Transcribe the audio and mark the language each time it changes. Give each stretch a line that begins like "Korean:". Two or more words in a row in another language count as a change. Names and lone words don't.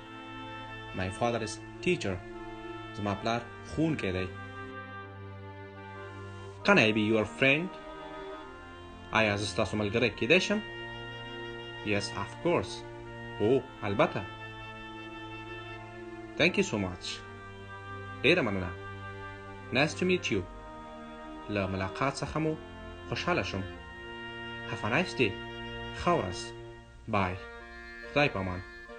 English: My father is teacher.
Pashto: زما پلار ښوونکی دی.
English: Can I be your friend?
Pashto: آیا زه ستاسو ملګری کیدای شم؟
English: Yes, of course.
Pashto: او البته.
English: Thank you so much.
Pashto: ډیره مننه.
English: Nice to meet you.
Pashto: له ملاقات څخه مو خوشحاله شوم.
English: Have a nice day.
Pashto: ښه ورځ. Bye. خدای په امان.